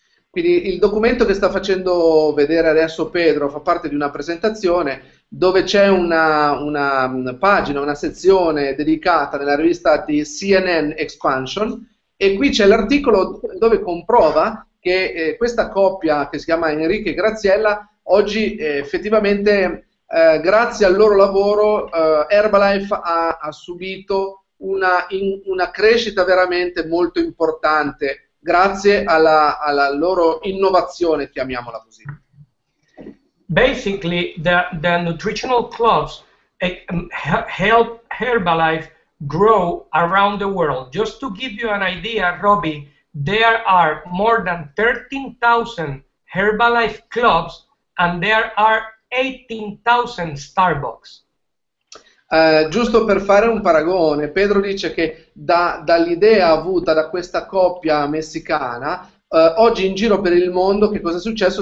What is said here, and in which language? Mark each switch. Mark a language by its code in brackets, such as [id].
[it] Quindi il documento che sta facendo vedere adesso Pedro fa parte di una presentazione dove c'è una pagina, una sezione dedicata nella rivista di CNN Expansion, e qui c'è l'articolo dove comprova che questa coppia, che si chiama Enrique e Graziella, oggi effettivamente grazie al loro lavoro Herbalife ha subito una crescita veramente molto importante grazie alla loro innovazione, chiamiamola così. [en] Basically, the nutritional clubs help Herbalife grow around the world. Just to give you an idea, Robbie, there are more than 13,000 Herbalife clubs and there are 18,000 Starbucks. [it] Giusto per fare un paragone, Pedro dice che dall'idea avuta da questa coppia messicana, oggi in giro per il mondo che cosa è successo?